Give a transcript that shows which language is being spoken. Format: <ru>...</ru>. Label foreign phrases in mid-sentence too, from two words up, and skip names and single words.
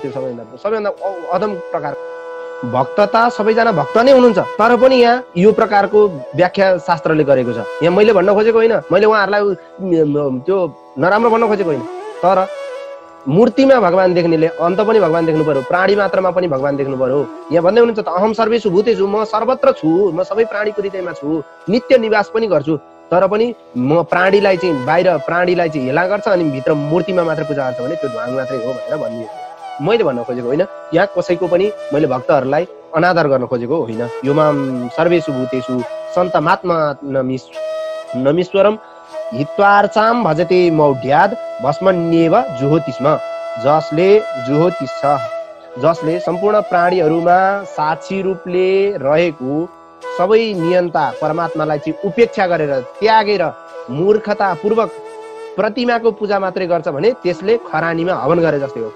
<ne>त्यो सबैभन्दा अधम प्रकार। भक्तता सबैजना भक्त नै हुनुहुन्छ, तर पनि यहाँ यो प्रकारको व्याख्या शास्त्रले गरेको छ। यहाँ मैले भन्न खोजेको होइन, मैले उहाँहरूलाई त्यो नराम्रो भन्न खोजेको होइन, तर मूर्तिमा भगवान देख्नेले अन्त पनि भगवान देख्नु पर्यो, प्राणी मात्रमा पनि भगवान देख्नु पर्यो। यहाँ भन्दै हुनुहुन्छ त</ne> <sa>अहम सर्वेषु भूतेषु,</sa> <ne>म सर्वत्र छु, म सबै प्राणीको हृदयमा छु, नित्य निवास पनि गर्छु, तर पनि म प्राणीलाई चाहिँ बाहिर प्राणीलाई चाहिँ हेला गर्छ अनि भित्र मूर्तिमा मात्र पूजा गर्छ भने त्यो ढ्वाङ मात्रै हो भनेर भनिदिएको। मैले भन्न खोजेको होइन, यहाँ कसैको पनि मैले भक्तहरूलाई अनादर गर्न खोजेको होइन।</ne> <sa>यो माम सर्वेषु भूतेषु सन्तमात्मा नमीश्वरम हित्वार्चाम भजते मौढ्याद भस्मन्येव जुहोति स्म।</sa> <ne>जसले सम्पूर्ण प्राणीहरूमा साक्षी रूपले रहेको सबै नियन्ता परमात्मालाई चाहिँ उपेक्षा गरेर त्यागेर मूर्खता पूर्वक प्रतिमाको पूजा मात्रै गर्छ भने त्यसले खरानीमा हवन गरे जस्तै हो।</ne>